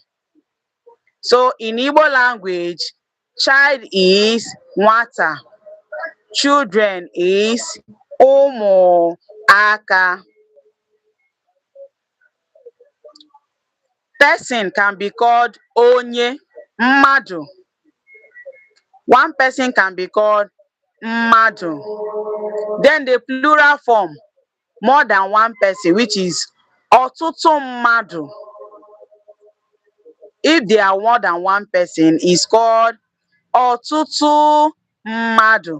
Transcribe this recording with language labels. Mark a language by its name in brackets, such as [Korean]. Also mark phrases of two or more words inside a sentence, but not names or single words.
[English] So in Igbo language, child is nwata, children is ụmụaka. Person can be called [Igbo] onye, mmadụ. [English] One person can be called mmadụ. Then the plural form, more than one person, which is [Igbo] ọtụtụ mmadụ. [English] If there are more than one person, is called [Igbo] ọtụtụ mmadụ.